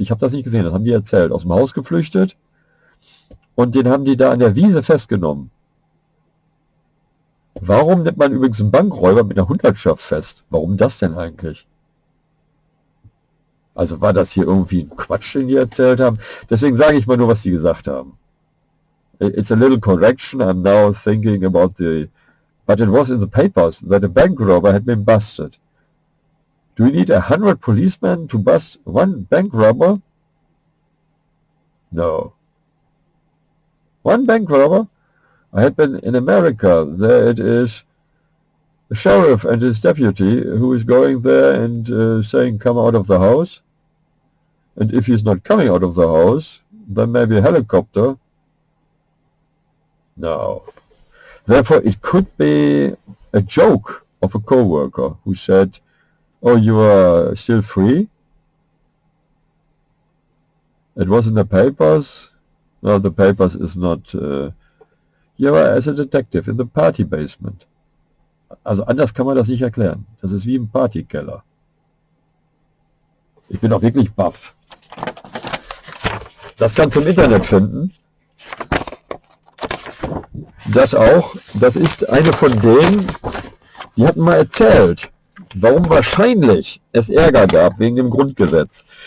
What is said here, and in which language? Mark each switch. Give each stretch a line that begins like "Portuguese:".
German: Ich habe das nicht gesehen, das haben die erzählt. Aus dem Haus geflüchtet. Und den haben die da an der Wiese festgenommen. Warum nimmt man übrigens einen Bankräuber mit einer Hundertschaft fest? Warum das denn eigentlich? Also war das hier irgendwie ein Quatsch, den die erzählt haben? Deswegen sage ich mal nur, was die gesagt haben.
English: It's a little correction. I'm now thinking about but it was in the papers that a bank robber had been busted. Do we need 100 policemen to bust one bank robber? No. One bank robber? I had been in America. There it is the sheriff and his deputy who is going there and saying, come out of the house. And if he's not coming out of the house, then maybe a helicopter. No. Therefore, it could be a joke of a co-worker who said, oh, you are still free? It was in the papers. No, the papers is not... you are as a detective in the party basement.
German: Also anders kann man das nicht erklären. Das ist wie im Partykeller. Ich bin auch wirklich baff. Das kannst du im Internet finden. Das auch. Das ist eine von denen, die hatten mal erzählt, warum wahrscheinlich es Ärger gab wegen dem Grundgesetz.